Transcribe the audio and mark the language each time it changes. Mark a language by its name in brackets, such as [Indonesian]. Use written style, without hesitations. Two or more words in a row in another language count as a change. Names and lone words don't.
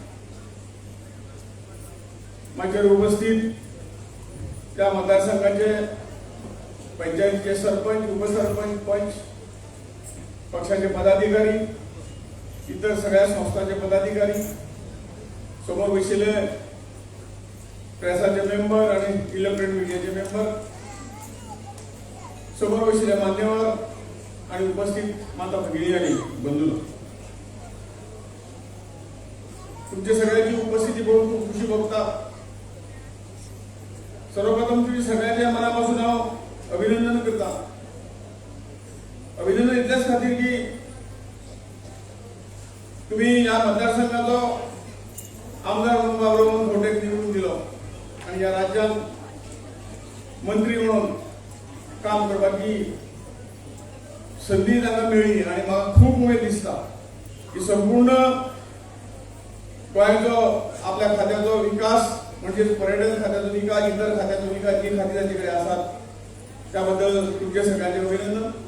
[Konkani] मागीर उपस्थित त्या मतदारसंघाचे पंचायतीचे सरपंच, उपसरपंच, पंच, पक्षाचे पदाधिकारी, इतर सगळ्या संस्थांचे पदाधिकारी, समोर बशिल्ले प्रेसाचे मेंबर आणि इलेक्ट्रॉनिक मीडियाचे मेंबर, समोर बशिल्ले मान्यवर आणि उपस्थित माता भगिनी आणि बंधू, तुमच्या सगळ्यांची उपस्थिती बघून खूप खुशी भोगता. सर्वप्रथम तुम्ही सगळ्यांच्या मनापासून हांव अभिनंदन करता. अभिनंदन इतल्याच खातीर की तुम्ही ह्या मतदारसंघाचो आमदार म्हणून बाबराव वनखवटेक निवडून दिलो आणि ह्या राज्यात मंत्री म्हणून काम करपाची संधी तांकां मेळ्ळी आणि म्हाका खूप उमेद दिसता की संपूर्ण गोंयचो आपल्या खात्याचो विकास म्हणजे पर्यटन खात्याचो विकास, इतर खात्याचो विकास जी खाती ताचे कडेन आसात त्याबद्दल तुमचे सगळ्यांचे अभिनंदन.